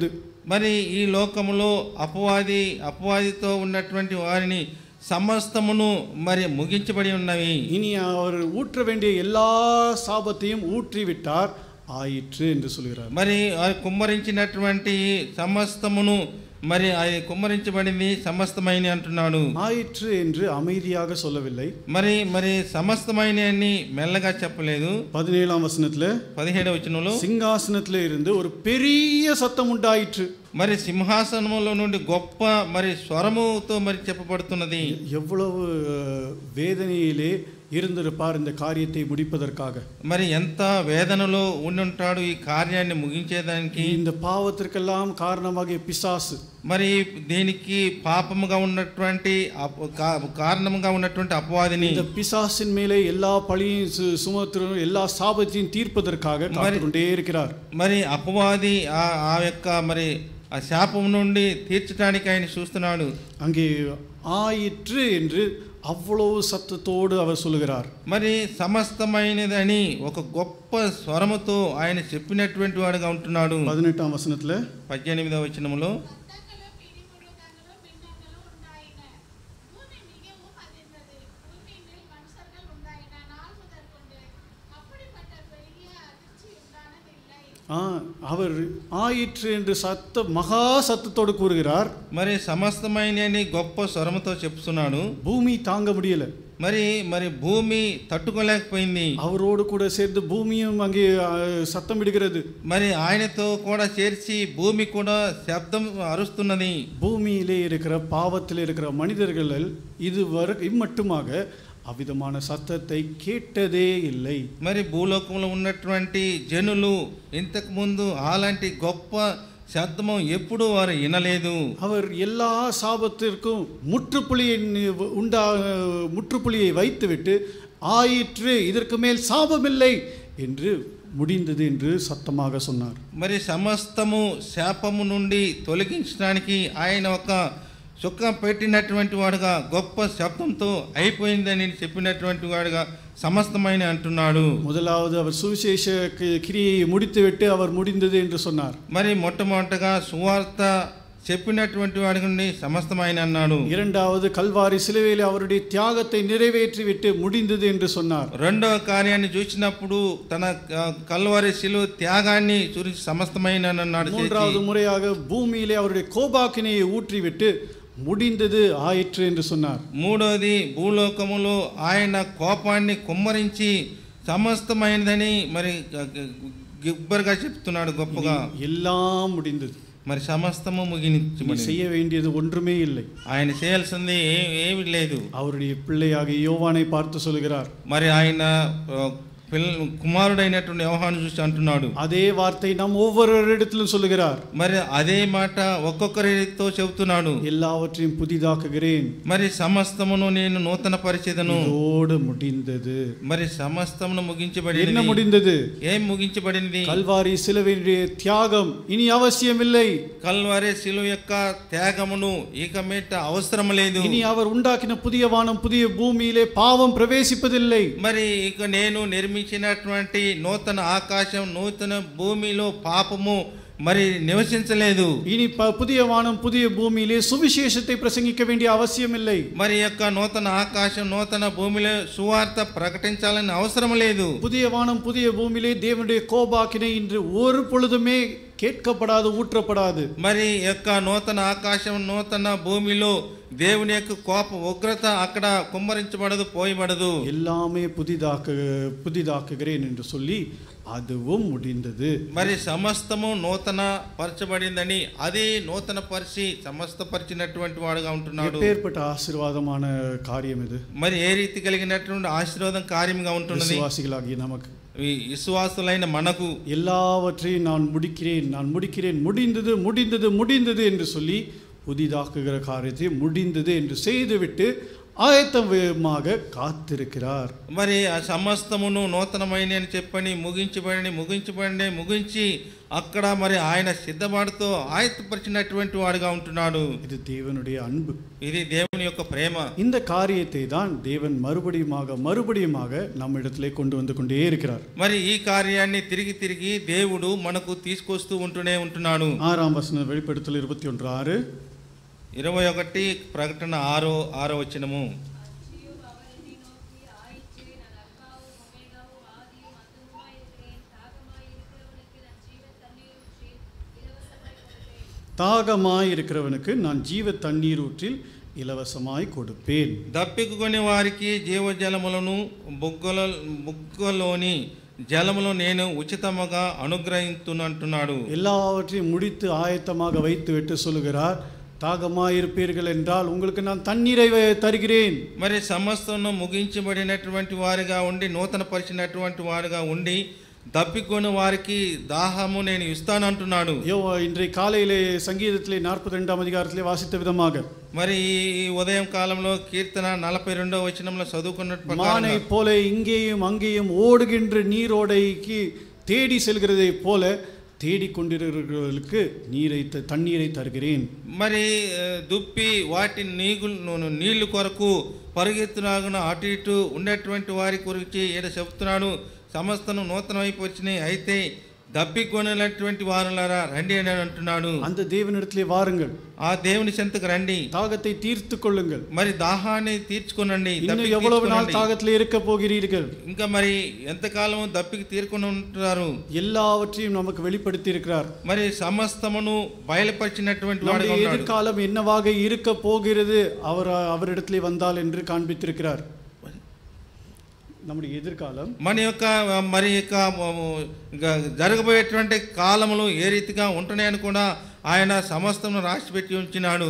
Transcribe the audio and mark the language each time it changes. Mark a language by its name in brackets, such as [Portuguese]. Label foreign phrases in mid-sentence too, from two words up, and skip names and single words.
[Telugu] మరి ఈ లోకములో అపవాదితో ఉన్నటువంటి వారిని సమస్తమును మరి ముగించబడి ఉన్నవి. [Tamil] இனி அவர் ஊற்ற வேண்டிய எல்லா சாபத்தையும் ஊற்றிவிட்டார், ஆயிற்று என்று சொல்கிறார். [Telugu] మరి కుమ్మరించినటువంటి సమస్తమును మరి అది కుమ్మరించబడింది, సమస్తమైన అంటున్నాడు. [Tamil] ஆயிற்று என்று அமைதியாக சொல்லவில்லை. [Telugu] మరి సమస్తమైన అని మెల్లగా చెప్పలేదు. [Tamil] 17ஆம் வசனத்தில் [Telugu] 17వ వచనంలో [Tamil] சிங்காசனத்தில் இருந்து ஒரு பெரிய சத்தம் உண்டாயிற்று. [Telugu] మరి సింహాసనములో నుండి గొప్ప మరి స్వరముతో మరి చెప్పబడుతున్నది. [Tamil] எவ்வளவு வேதனையிலே இருந்திருப்பார் இந்த காரியத்தை முடிப்பதற்காக. [Telugu] మరి ఎంత వేదనలో ఉండుంటాడు ఈ కార్యాన్ని ముగించేదానికి. [Tamil] இந்த பாவத்திற்கெல்லாம் காரணமாகிய பிசாசு, [Telugu] మరి దీనికి పాపముగా ఉన్నటువంటి కారణముగా ఉన్నటువంటి అపవాదిని, [Tamil] இந்த பிசாசின் மேலே எல்லா பழியும் சுமத்தும் எல்லா சாபத்தையும் தீர்ப்பதற்காக காத்துக்கொண்டே இருக்கிறார். [Telugu] మరి అపవాది ఆ యొక్క మరి ఆ శాపం నుండి తీర్చడానికి ఆయన చూస్తున్నాడు. [Tamil] அங்கே ஆயிற்று என்று அவ்வளவு சத்தத்தோடு அவர் சொல்லுகிறார். [Telugu] మరి సమస్తమైనదని ఒక గొప్ప స్వరముతో ఆయన చెప్పినటువంటి వాడుగా ఉంటున్నాడు. [Tamil] 18ஆம் వచனத்தில் [Telugu] 18వ వచనములో [Tamil] சத்தங்களும் இடிமுழக்கங்களும் மின்னங்களும் உண்டாயின. பூமி மிகவும் அதிர்ந்தது. பூமியின் மேல் மனுஷர்கள் உண்டாயின நாள் முதற்கொண்டு அப்படிப்பட்ட பெரிய அதிர்ச்சி உண்டானதில்லை. அவர் ஆயிற்று என்று மகா சத்தத்தோடு கூறுகிறார். [Telugu] మరి సమస్తమైనని గొప్ప స్వరముతో చెప్తున్నాడు. [Tamil] பூமி தாங்க முடியல. [Telugu] మరి భూమి తట్టుకోలేకపోయింది. [Tamil] அவரோடு கூட சேர்ந்து பூமியும் அங்கே சத்தம் விடுகிறது. [Telugu] మరి ఆయనతో కూడా చేర్చి భూమి కూడా శబ్దం అరుస్తున్నది. [Tamil] பூமியிலே இருக்கிற பாவத்தில் இருக்கிற மனிதர்கள் இதுவரை இம்மட்டுமாக అవిధமான సత్తத்தை கேட்டதே இல்லை. [Telugu] మరి భూలోకంలో ఉన్నటువంటి జనులు ఇంతకు ముందు అలాంటి గొప్ప శబ్దము ఎప్పుడు వారు వినలేదు. [Tamil] அவர் எல்லா சாபத்திற்கும் முற்றுப்புள்ளியை வைத்துவிட்டு ஆயிற்று, இதற்கு மேல் சாபமில்லை என்று முடிந்தது என்று சத்தமாக சொன்னார். [Telugu] మరి సమస్తము శాపము నుండి తొలగించడానికి ఆయన ఒక సుఖం పెట్టినటువంటి వాడుగా గొప్ప శబ్దంతో అయిపోయిందని చెప్పినటువంటి వాడుగా సమస్తమైన అంటున్నాడు. [Tamil] முதலாவது அவர் சுவிசேஷ கிரியை முடித்துவிட்டு அவர் முடிந்தது என்று சொன்னார். [Telugu] మరి మొట్టమొదటగా సువార్త చెప్పినటువంటి వాడి నుండి సమస్తమైన అన్నాడు. [Tamil] இரண்டாவது கல்வாரி சிலுவையில் அவருடைய தியாகத்தை நிறைவேற்றி விட்டு முடிந்தது என்று சொன்னார். [Telugu] రెండవ కార్యాన్ని చూసినప్పుడు తన కల్వారి శిలువ త్యాగాన్ని చూసి సమస్తమైన అన్నాడు. [Tamil] மூன்றாவது முறையாக பூமியிலே அவருடைய கோபாக்கினையை ஊற்றிவிட்டு முடிந்தது ஆயிற்று என்று சொன்னார். [Telugu] మూడోది భూలోకములో ఆయన కోపాన్ని కుమ్మరించి సమస్తమైనదని మరి గొప్పగా చెప్తున్నాడు. గొప్పగా [Tamil] எல்லாம் முடிந்தது. [Telugu] మరి సమస్తము ముగించి [Tamil] செய்ய வேண்டியது ஒன்றுமே இல்லை. [Telugu] ఆయన చేయాల్సింది ఏమీ లేదు. [Tamil] அவருடைய பிள்ளையாக யோவானை பார்த்து சொல்கிறார். [Telugu] మరి ఆయన కుమారుడైనటువంటి యోహాను చూసి అంటున్నాడు. [Tamil] அதே வார்த்தை நாம் ஒவ்வொருவரிடத்திலும் சொல்லுகிறார். [Telugu] మరి అదే మాట ఒక్కొక్కరితో చెబుతున్నాడు. [Tamil] எல்லாவற்றையும் புதிதாக்குகிறேன். [Telugu] మరి సమస్తమును నేను నూతన పరిచేదను. [Tamil] இதோடு முடிந்தது. [Telugu] మరి సమస్తమును ముగించబడింది. [Tamil] என்ன முடிந்தது? [Telugu] ఏం ముగించబడింది? [Tamil] கல்வாரி சிலுவையினுடைய தியாகம் இனி அவசியமில்லை. [Telugu] కల్వారి శిలువ యొక్క త్యాగమును ఇక మీట అవసరం లేదు. [Tamil] இனி அவர் உண்டாக்கின புதிய வானம் புதிய பூமியிலே பாவம் பிரவேசிப்பதில்லை. [Telugu] మరి ఇక నేను నిర్మించినటువంటి నూతన ఆకాశం నూతన భూమిలో పాపము మరి నివసించలేదు. [Tamil] இனி புதிய வானம் புதிய பூமியிலே சுவிசேஷத்தை பிரசங்கிக்க வேண்டிய அவசியம் இல்லை. [Telugu] మరి యొక్క నూతన ఆకాశం నూతన భూమిలో సువార్త ప్రకటించాలని అవసరం లేదు. [Tamil] புதிய வானம் புதிய பூமியிலே தேவனுடைய கோபாக்கினை இன்று ஒரு பொழுதுமே கேட்கப்படாது ஊற்றப்படாது. [Telugu] మరి యొక్క నూతన ఆకాశం నూతన భూమిలో దేవుని యొక్క కోప ఉగ్రత అక్కడ కుమ్మరించబడదు పోయబడదు. [Tamil] எல்லாமே புதிதாக்குகிறேன் என்று சொல்லி அதுவும் முடிந்தது. [Telugu] మరి సమస్తము నూతన పరచబడిందని అది నూతన పరిచి సమస్తపరిచినటువంటి వాడుగా ఉంటున్నాడు. [Tamil] எப்பேற்பட்ட ஆசீர்வாதமான காரியம் இது. [Telugu] మరి ఏ రీతి కలిగినటువంటి ఆశీర్వాదం కార్యంగా ఉంటున్నది. [Tamil] விசுவாசிகளாகிய நமக்கு [Telugu] విశ్వాసులైన మనకు [Tamil] எல்லாவற்றையும் நான் முடிக்கிறேன் முடிந்தது முடிந்தது முடிந்தது என்று சொல்லி புதிதாக்குகிற காரியத்தை முடிந்தது என்று செய்துவிட்டு ஆயத்தமாக காத்திருக்கிறார். [Telugu] మరి ఆ సమస్తమును నూతనమైన అని చెప్పని ముగించి అక్కడ మరి ఆయన సిద్ధపాటుతో ఆయత్తపరిచినటువంటి వాడుగా ఉంటున్నాడు. [Tamil] இது தேவனுடைய அன்பு. [Telugu] ఇది దేవుని యొక్క ప్రేమ. [Tamil] இந்த காரியத்தை தான் தேவன் மறுபடியுமாக நம்மிடத்திலே கொண்டு வந்து கொண்டே இருக்கிறார். [Telugu] మరి ఈ కార్యాన్ని తిరిగి దేవుడు మనకు తీసుకొస్తూ ఉంటూనే ఉంటున్నాడు. [Tamil] 6ஆம் வசனம் வெளிப்படுத்தல் 21:6. [Telugu] 21 ప్రకటన 6వ వచనము. [Tamil] தாகமாயிருக்கிறவனுக்கு நான் ஜீவ தண்ணீர் ஊற்றில் இலவசமாய் கொடுப்பேன். [Telugu] దప్పికుని వారికి జీవజలములను బుగ్గలోని జలములు నేను ఉచితముగా అనుగ్రహించునంటున్నాడు. [Tamil] எல்லாவற்றையும் முடித்து ஆயத்தமாக வைத்து விட்டு சொல்லுகிறார், தாகமாயிருப்பீர்கள் என்றால் உங்களுக்கு நான் தண்ணீரை தருகிறேன். [Telugu] మరి సమస్తను ముగించబడినటువంటి వారిగా ఉండి నూతన పరిచినటువంటి వారిగా ఉండి దప్పికొని వారికి దాహము నేను ఇస్తాను అంటున్నాడు. [Tamil] இன்றைய காலையிலே சங்கீதத்திலே 42ஆம் அதிகாரத்திலே வாசித்த விதமாக [Telugu] మరి ఈ ఉదయం కాలంలో కీర్తన 42వ వచనంలో చదువుకున్నట్టు [Tamil] மானை போல இங்கேயும் அங்கேயும் ஓடுகின்ற நீரோடைக்கு தேடி செல்கிறதை போல தேடிக்கொண்டிருக்கிறவர்களுக்கு தண்ணீரை தருகிறேன். [Telugu] మరి దుప్పి వాటి నీళ్లు కొరకు పరిగెత్తునాగున అటు ఇటు ఉండేటువంటి వారి గురించి ఈడ చెప్తున్నాడు. సమస్తను నూతనమైపోయినాయి, అయితే దప్పికొనటువంటి వారులారా రండి అని అంటున్నాడు. [Tamil] அந்த தேவனிடத்திலே வாருங்கள், [Telugu] ఆ దేవుని చెంతకు రండి, [Tamil] தாகத்தை தீர்த்து கொள்ளுங்கள். [Telugu] మరి దాహాన్ని తీర్చుకోనండి. [Tamil] இன்னும் எவ்வளவு நாள் தாகத்திலே இருக்க போகிறீர்கள்? [Telugu] ఇంకా మరి ఎంతకాలం దప్పికి తీర్కొని ఉంటారు? [Tamil] எல்லாவற்றையும் நமக்கு வெளிப்படுத்தி இருக்கிறார். [Telugu] మరి సమస్తమును బయలుపరిచినటువంటి వాడుగా ఉన్నాడు. [Tamil] எதிர்காலம் என்னவாக இருக்க போகிறது அவரிடத்திலே வந்தால் என்று காண்பித்திருக்கிறார். நம்முடைய எதிர்காலம் [Telugu] మన యొక్క మరి యొక్క జరగబోయేటువంటి కాలములు ఏ రీతిగా ఉంటున్నాయని కూడా ఆయన సమస్తమును రాసి పెట్టి ఉంచినాడు.